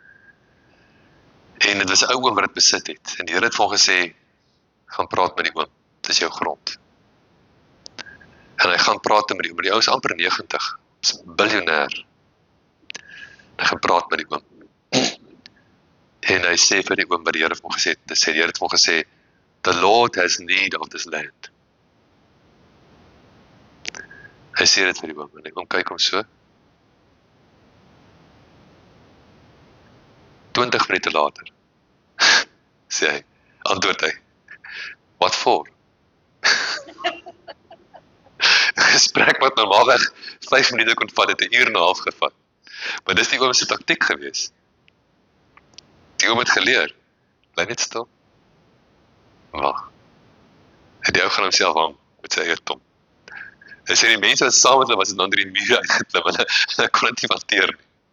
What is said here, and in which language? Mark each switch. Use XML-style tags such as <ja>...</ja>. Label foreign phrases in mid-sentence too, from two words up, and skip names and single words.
<af>En dit was 'n ou oom wat dit besit het. En die Here het vir hom gesê, gaan praat met die oom, dit is jou grond. En hy gaan praat met die oom, die ou is amper 90, is 'n biljoenêr. Hy gaan praat met die oom. En hy sê vir die oom wat die Here vir hom gesê het, die Here het vir hom gesê,</af> <en>the Lord has need of this land.</en> <af>Hy sê dit vir die oom, en die oom kyk hom so. 20 minute later, sê hy, antwoord hy,</af> <en>what for?</en> <af>Gesprek wat normaalweg 5 minute kon vat, het 1 uur en 'n half gevat. Maar dis die oom se taktiek gewees. Die oom het geleer, bly net stil. Wag. En die ou gaan homself aan met sy eie tong. Hy sê die mense wat saam met hulle was het onder die muur uitgeklim, hulle kon dit nie hanteer nie.</af>